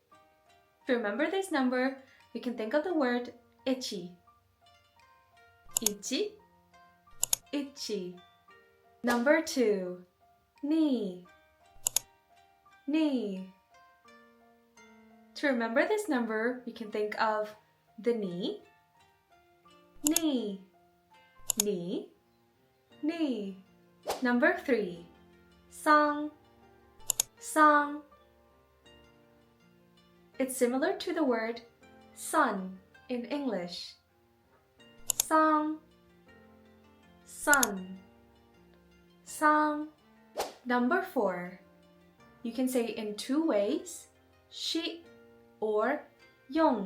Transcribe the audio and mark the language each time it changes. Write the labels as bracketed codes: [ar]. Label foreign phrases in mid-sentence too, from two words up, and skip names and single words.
[en] To remember this number, we can think of the word ichi. [ja] Ichi. Ichi. [en] Number 2. [ja] Ni. Ni. [en] To remember this number, we can think of the [ja] ni, ni, ni, ni. [en] Number 3, [ja] sang, sang. [en] It's similar to the word sun in English. [ja] Sang, sun, sang. [en] Number 4. You can say it in 2 ways, shi or yong.